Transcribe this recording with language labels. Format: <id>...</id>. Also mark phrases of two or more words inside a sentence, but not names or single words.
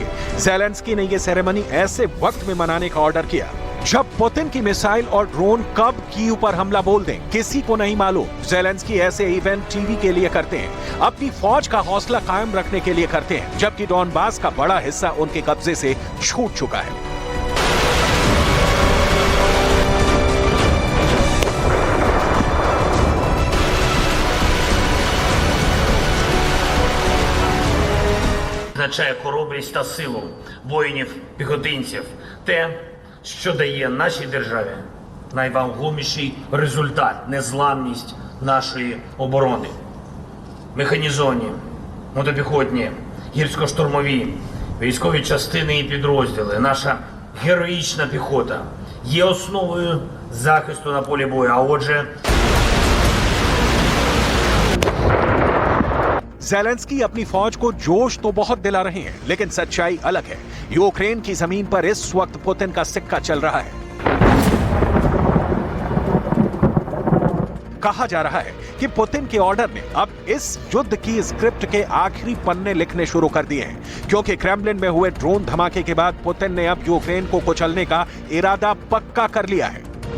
<hi>ज़ेलेंस्की ने यह सेरेमनी ऐसे वक्त में मनाने का ऑर्डर किया जब पुतिन की मिसाइल और ड्रोन कब कीव पर हमला बोल दें, किसी को नहीं मालूम। ज़ेलेंस्की ऐसे</hi> <en>event TV</en> <hi>के लिए करते हैं, अपनी फौज का हौसला कायम रखने के लिए करते हैं, जबकि डॉनबास का बड़ा हिस्सा उनके कब्जे से छूट चुका है।</hi> <uk>Означає хоробрість та силу воїнів-піхотинців, те, що дає нашій державі найвагоміший результат – незламність нашої оборони. Механізовані, мотопіхотні, гірсько-штурмові, військові частини і підрозділи, наша героїчна піхота є основою захисту на полі бою, а отже…</uk> <hi>ज़ेलेंस्की अपनी फौज को जोश तो बहुत दिला रहे हैं, लेकिन सच्चाई अलग है। यूक्रेन की जमीन पर इस वक्त पुतिन का सिक्का चल रहा है। कहा जा रहा है कि पुतिन के ऑर्डर ने अब इस युद्ध की स्क्रिप्ट के आखिरी पन्ने लिखने शुरू कर दिए हैं, क्योंकि क्रेमलिन में हुए ड्रोन धमाके के बाद पुतिन ने अब यूक्रेन को कुचलने का इरादा पक्का कर लिया है।</hi>